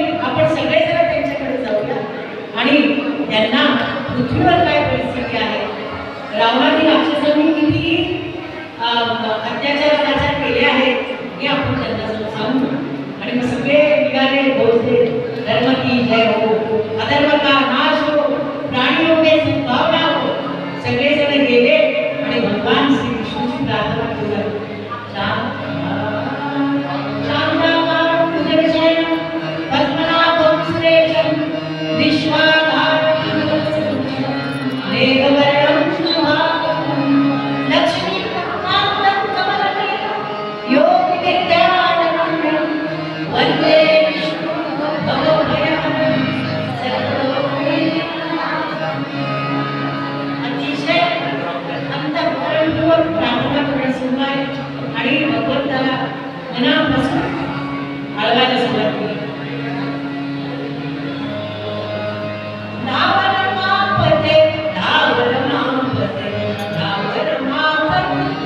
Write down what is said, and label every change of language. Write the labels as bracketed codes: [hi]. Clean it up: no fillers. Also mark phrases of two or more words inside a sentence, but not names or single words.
[mr] आपण सगळे जरा त्यांच्याकडे जाऊया आणि त्यांना पृथ्वीवर काय परिस्थिती आहे रावणाने राक्षसांनी किती अत्याचार केले आहेत हे आपण त्यांना सांगू. आणि मग सगळे निघाले [hi] भोसले धर्म की जय हो अधर्म का नाश हो प्राणियों में सद्भावना हो. [mr] सगळे जण गेले आणि भगवान श्री विष्णूची प्रार्थना करू लागले. [sa] शांताकारं भुजगशयनं पद्मनाभं सुरेशं विश्वाधारं मेघवर्णं शुभांगं लक्ष्मीकान्तं कमलनयनं योगिविद्यानगम्यं वन्दे विष्णुं भवभयहरं [mr] अतिशय अंतःकरणपूर्वक प्रार्थना करणं सुरू आहे आणि भगवंताला मनापासून आळवायला सुरुवात केली. धावर मापते धावर मापते धावर मापते